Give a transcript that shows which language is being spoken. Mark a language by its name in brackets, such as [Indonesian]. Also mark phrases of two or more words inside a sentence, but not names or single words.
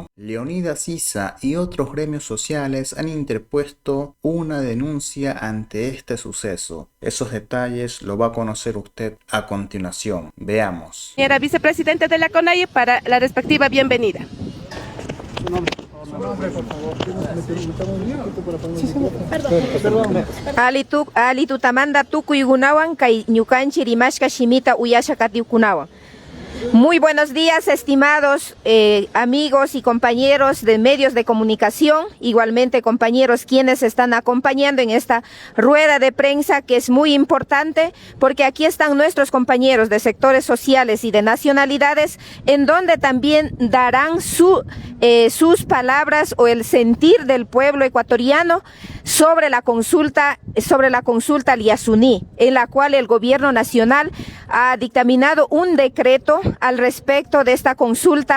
[Spanish] Leonidas Issa y otros gremios sociales han interpuesto una denuncia ante este suceso. Esos detalles lo va a conocer usted a continuación. Veamos. Señora vicepresidenta de la CONAIE, para la respectiva bienvenida. Su nombre, por favor. [Quechua] Ali tutamanda tukuy gunawan kay ñukanchik rimashka shimita uyasha katiukunawan. [Spanish] Muy buenos días, estimados amigos y compañeros de medios de comunicación, igualmente compañeros quienes están acompañando en esta rueda de prensa que es muy importante porque aquí están nuestros compañeros de sectores sociales y de nacionalidades en donde también darán sus palabras o el sentir del pueblo ecuatoriano sobre la consulta al Yasuní, en la cual el gobierno nacional ha dictaminado un decreto al respecto de esta consulta.